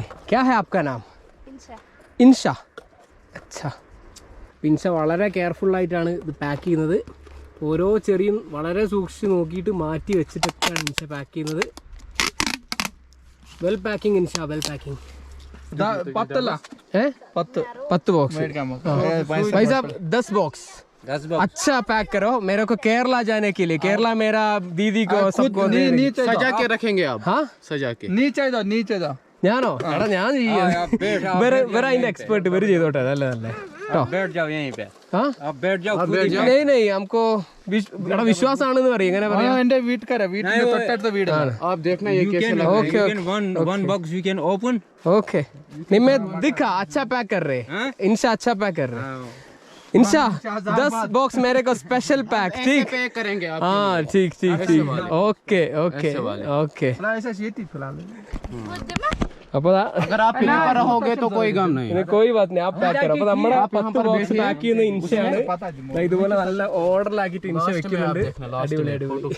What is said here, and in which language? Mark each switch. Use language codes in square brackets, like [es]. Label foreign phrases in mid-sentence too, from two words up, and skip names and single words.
[hi] क्या है आपका नाम? [ml] ഇൻഷ. അച്ഛാ, ഇൻഷ വളരെ കെയർഫുള്ളായിട്ടാണ് ഇത് പാക്ക് ചെയ്യുന്നത്. ഓരോ ചെറിയും വളരെ സൂക്ഷിച്ച് നോക്കിയിട്ട് മാറ്റി വെച്ചിട്ടൊക്കെയാണ് ഇൻഷ പാക്ക് ചെയ്യുന്നത്. [en] well packing Insha, well packing. [hi] 10 बॉक्स भाई साहब, 10 बॉक्स. अच्छा पैक करो मेरे को केरला जाने के लिए. केरला मेरा दीदी को सबको सजा के रखेंगे आप. हाँ, सजा के. नीचे जाओ. [ml] ഞാനോ? എടാ ഞാൻ വേറെ അതിന്റെ എക്സ്പേർട്ട് ഇവര് ചെയ്തോട്ടെ. നല്ല [hi] नहीं नहीं हमको [ml] വിശ്വാസമാണെന്ന് പറയും. ഇങ്ങനെ പറയാം. എന്റെ വീട്ടിന്റെ തൊട്ടടുത്ത വീടാണ്. [hi] ओके, नहीं मैं दिखा अच्छा पैक कर रहे. इंशा अच्छा पैक कर रहे. इंशा 10 बॉक्स मेरे को [en] special pack. [hi] ठीक करेंगे आप. हाँ ठीक ठीक ठीक. [en] okay okay okay. [ml] അപ്പോൾ [hi] अगर आप यहाँ पर रहोगे तो कोई गम नहीं. कोई बात नहीं, आप पैक करो. [ml] അപ്പോൾ നമ്മുടെ 10 ബോക്സ് പാക്ക് ചെയ്യുന്ന ഇൻഷയാണ്. ഇതുപോലെ നല്ല ഓർഡറിലാക്കിയിട്ട് ഇൻഷ വെക്കുന്നുണ്ട്. അടിപൊളി അടിപൊളി.